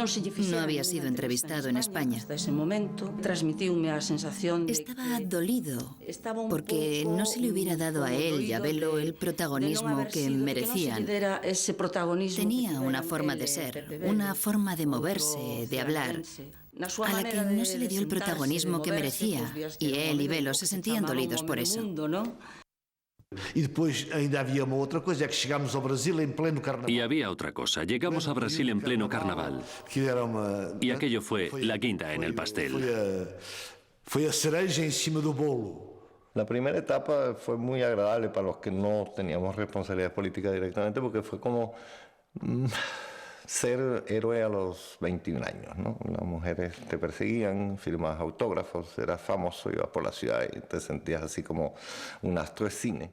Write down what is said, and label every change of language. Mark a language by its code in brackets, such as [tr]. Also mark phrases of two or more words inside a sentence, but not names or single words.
[es] había sido entrevistado en España. Estaba dolido porque no se le hubiera dado a él y a Belo el protagonismo que merecían. Tenía una forma de ser, una forma de moverse, de hablar, a la que no se le dio el protagonismo que merecía, y él y Belo se sentían dolidos por eso. [pt] E depois ainda havia uma outra coisa, é que chegámos ao Brasil em pleno carnaval. [es] Y había otra cosa, llegamos a Brasil en pleno carnaval. Y aquello fue la guinda en el pastel. [pt] Foi a cereja em cima do bolo. [es] La primera etapa fue muy agradable para los que no teníamos responsabilidad política directamente, porque fue como ser héroe a los 21 años, ¿no? Las mujeres te perseguían, firmabas autógrafos, eras famoso, ibas por la ciudad y te sentías así como un astro de cine.